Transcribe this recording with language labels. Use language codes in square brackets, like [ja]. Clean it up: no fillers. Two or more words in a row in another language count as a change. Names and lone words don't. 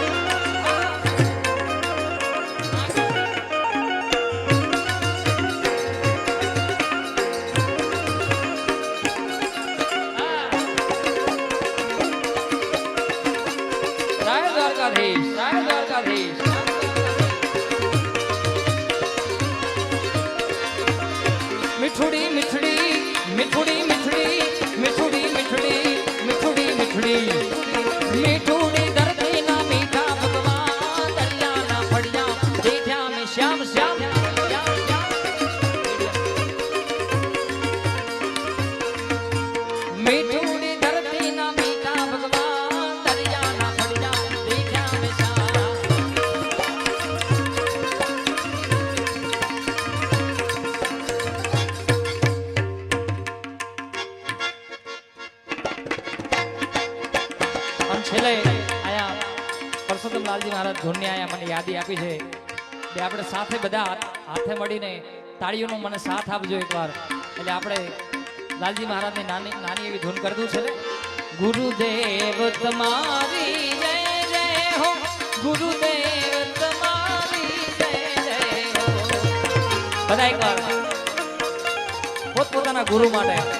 [gu] રાય દ્વારકાધીશ મીઠુડી મીઠડી મીઠુડી મીઠડી મીઠુડી મીઠડી મીઠુડી મીઠડી મીઠુડી ધરતી ના મીઠા ભગવાન દરિયા ના ફળિયા જેઠા [hi] में श्याम श्याम [gu] મીઠુડી ધરતી ના મીઠા ભગવાન દરિયા ના ફળિયા જેઠા [hi] में श्याम [gu] છેલ્લે આયા પરસોત્તમ લાલજી મહારાજ ધૂનની આયા મને યાદી આપી છે કે આપણે સાથે બધા હાથે મળીને તાળીઓનો મને સાથ આપજો એકવાર એટલે આપણે લાલજી મહારાજની નાની નાની એવી ધૂન કરી દઉં છે ને ગુરુદેવ તમારી જય જય હો ગુરુદેવ તમારી જય જય હો બધા એકવાર પોતપોતાના ગુરુ માટે